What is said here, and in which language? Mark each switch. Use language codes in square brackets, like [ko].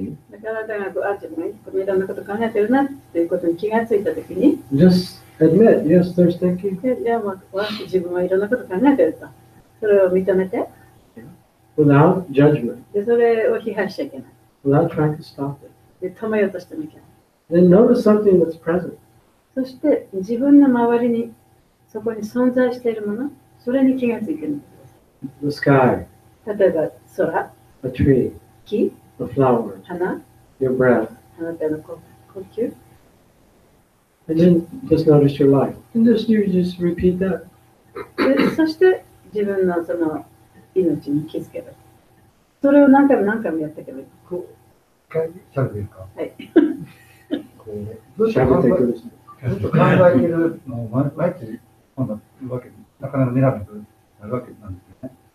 [ja] だから自分がいろんなこと考えてるなっていうことに気がついたときに、 [en] just admit, yes, there's thinking, [ja] じゃあ自分はいろんなこと考えてると。それを認めて、 [en] without judgment, [ja] でそれを批判しちゃいけない。 [en] without trying to stop it. [ja] で止めようとしてもいけない。 [en] Then notice something that's present. [ja] そして自分の周りにそこに存在しているもの、それに気がついてみてください。 [en] The sky, [ja] 例えば空、 [en] a tree, [ja] 木、 [en] a flower, [ja] 花、 [en] your breath. [ja] あなたの呼吸。 [en] And then just notice your life. And you just repeat that. [ja] でそして自分のその命に気づけばいい。それを何回も何回もやっていけばいい。一回しゃべっていいですか？はい。こうずっと考えてるのを毎日今度言うわけで、なかなか寝られなくなるわけなんですよね。